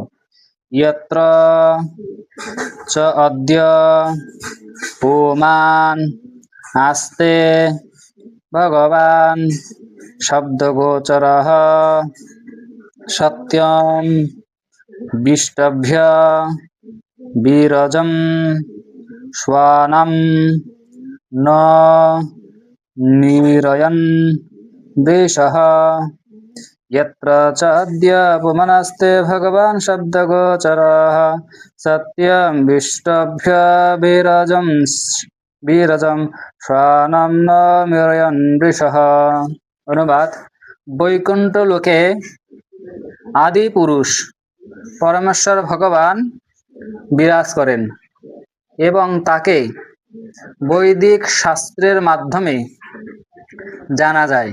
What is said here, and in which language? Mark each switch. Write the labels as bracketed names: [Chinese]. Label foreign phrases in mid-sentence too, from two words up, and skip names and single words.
[Sanskrit] यत्र च अद्य पुमान् आस्ते भगवान् शब्दगोचरः सत्यं विष्टभ्य विरजं श्वानं न निरयन् वृषः। यत्र च अद्य पुमानस्ते भगवान् शब्दगोचरः सत्यं विष्टभ्य विरजं श्वानं न निरयन् वृषः। [Bangla] অনুবাদ: বৈকুণ্ঠ লোকে আদি পুরুষ পরমেশ্বর ভগবান বিরাজ করেন এবং তাকে বৈদিক শাস্ত্রের মাধ্যমে জানা যায়।